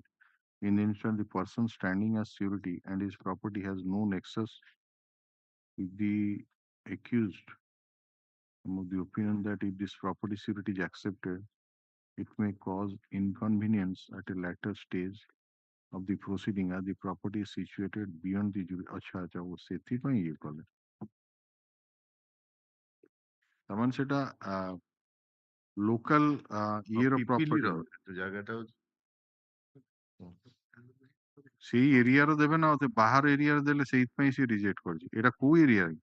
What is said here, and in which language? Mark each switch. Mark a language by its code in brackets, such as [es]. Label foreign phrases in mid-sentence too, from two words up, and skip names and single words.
[en] In the instant, the person standing as surety and his property has no nexus with the accused. I am of the opinion that if this property surety is accepted, it may cause inconvenience at a later stage of the proceeding as the property is situated beyond the jury. [hi] अच्छा अच्छा वो [or] ସେଥିପାଇଁ ଇଏ କଲେ ତାମାନେ ସେଟା ଲୋକାଲ ଇଏର ପ୍ରପର୍ଟି ଜାଗାଟା ସେଇ ଏରିଆର ଦେବେ ନା ବାହାର ଏରିଆରେ ଦେଲେ ସେଇଥିପାଇଁ ସେ ରିଜେକ୍ଟ କରିଛି ଏଟା କୋଉ ଏରିଆ